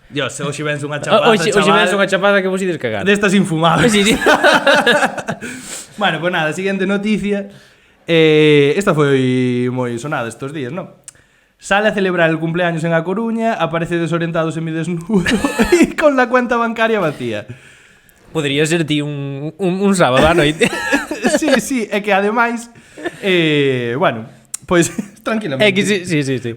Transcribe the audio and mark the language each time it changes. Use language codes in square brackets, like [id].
[gl] Dios, hoxe vens unha chapada, Hoxe ves unha chapada que vos ides cagar. destas infumables. Sí, sí. [es] Bueno, pues nada, siguiente noticia. [gl] Esta foi moi sonada [es] estos días, [gl] ¿no? [es] Sale a celebrar el cumpleaños en A Coruña, aparece desorientado semidesnudo y con la cuenta bancaria vacía. [gl] Podría ser ti un sábado á noite. Sí, é que ademais, bueno, pois tranquilamente. É que sí.